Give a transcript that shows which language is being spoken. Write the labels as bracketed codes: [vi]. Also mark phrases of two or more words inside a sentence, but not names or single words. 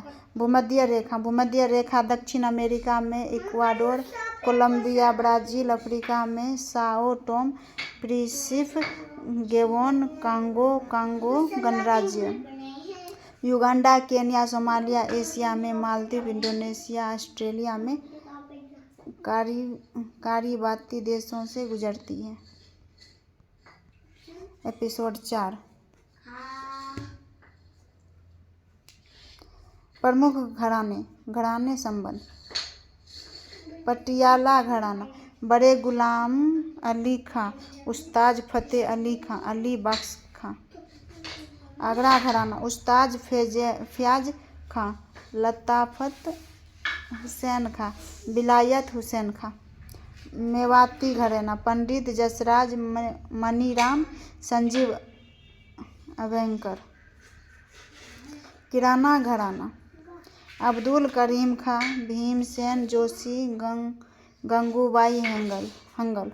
[hi] भूमध्य रेखा दक्षिण अमेरिका में इक्वाडोर, कोलंबिया, ब्राजील, अफ्रीका में साओ टोम, प्रिंसिप, गेबोन, कांगो गणराज्य, युगांडा, केन्या, सोमालिया, एशिया में मालदीव, इंडोनेशिया, ऑस्ट्रेलिया में कारिबाती देशों से गुजरती है। एपिसोड 4 प्रमुख घराने संबंध। पटियाला घराना बड़े गुलाम अली खां, उस्ताद फतेह अली खां, अली बख्श खां। आगरा घराना उस्ताद फयाज खां, लताफत हुसैन खां, विलायत हुसैन खां। मेवाती घराना पंडित जसराज, मनीराम, संजीव अभयंकर। किराना घराना अब्दुल करीम खां, भीमसेन जोशी, गंगूबाई हंगल।